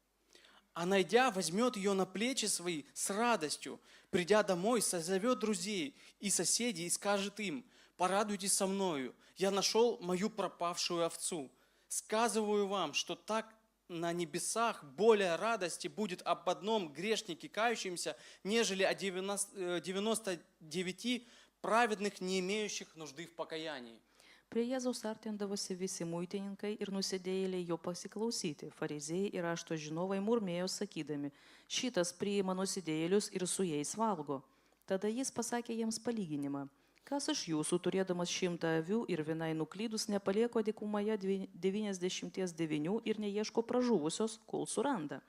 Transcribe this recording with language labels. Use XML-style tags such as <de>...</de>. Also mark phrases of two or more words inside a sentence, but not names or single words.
<ru>А найдя, возьмет ее на плечи свои с радостью, придя домой, созовет друзей и соседей и скажет им: порадуйтесь со мною, я нашел мою пропавшую овцу. Сказываю вам, что так на небесах более радости будет об одном грешнике кающемся, нежели о 99 праведных, не имеющих нужды в покаянии.</ru> <lt>Prie Jėzaus artindavosi visi muitininkai ir nusidėjėliai jo pasiklausyti. Fariziejai ir rašto žinovai murmėjo sakydami, šitas priima nusidėjėlius ir su jais valgo. Tada jis pasakė jiems palyginimą. Kas iš jūsų, turėdamas 100 avių ir vienai nuklydus, nepalieko dykumoje 99 ir neieško pražuvusios, kol suranda?</lt>